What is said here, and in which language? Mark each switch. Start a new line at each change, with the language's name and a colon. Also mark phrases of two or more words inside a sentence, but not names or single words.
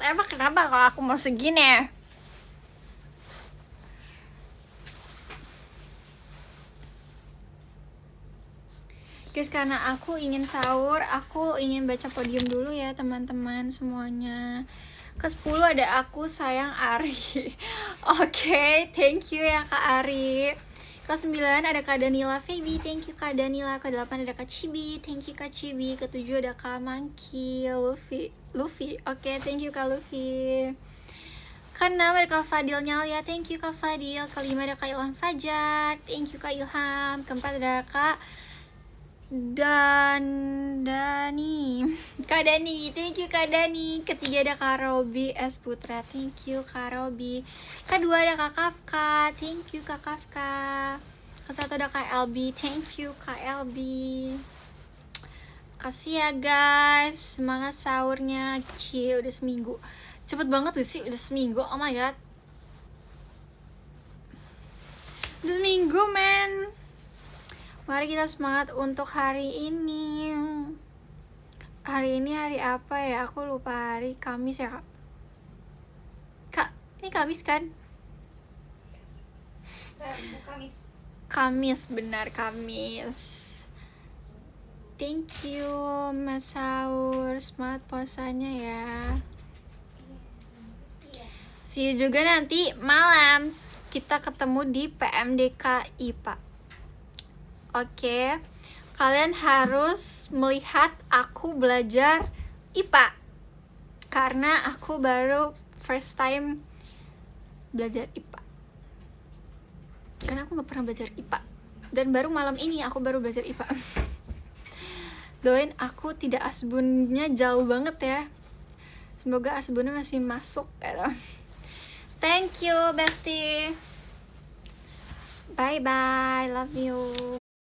Indonesian: Emang kenapa kalau aku mau segini? Guys, karena aku ingin sahur, aku ingin baca podium dulu ya teman-teman semuanya. Ke-10 ada aku, sayang, Ari. Oke,
English: thank you
Indonesian: ya Kak Ari. Ke-9 ada Kak Danila Feby,
English: thank you
Indonesian: Kak Danila. Ke-8 ada Kak Cibi,
English: thank you
Indonesian: Kak Cibi. Ke-7 ada Kak Monkey Luffy. Oke,
English: thank you
Indonesian: Kak Luffy. Ke-6 ada Kak Fadil Nyalia, thank you Kak Fadil. Ke-5 ada Kak Ilham Fajar,
English: thank you
Indonesian: Kak Ilham. Ke-4 ada Kak Dani, Kak Dani,
English: thank you
Indonesian: Kak Dani. Ke-3 ada Kak Robi S Putra,
English: thank you
Indonesian: Kak Robi. Ke-2 ada Kak Kafka,
English: thank you
Indonesian: Kak Kafka. Ke-1 ada Kak LB,
English: thank you
Indonesian: Kak LB. Kasih ya guys, semangat sahurnya. Cie, udah seminggu. Cepet banget gak sih, udah seminggu,
English: oh my god.
Indonesian: Udah seminggu men. Mari kita semangat untuk hari ini. Hari ini hari apa ya? Aku lupa hari. Kamis ya Kak? Kak, ini Kamis kan? Kamis. Kamis, benar Kamis.
English: Thank you
Indonesian: Mas Saur. Semangat puasanya ya.
English: See you
Indonesian: juga nanti malam. Kita ketemu di PMDK IPA. Oke, kalian harus melihat aku belajar IPA karena aku baru
English: first time
Indonesian: belajar IPA. Karena aku gak pernah belajar IPA. Dan baru malam ini aku baru belajar IPA. Doain aku tidak asbunnya jauh banget ya. Semoga asbunnya masih masuk ya.
English: Thank you bestie. Bye bye, love you.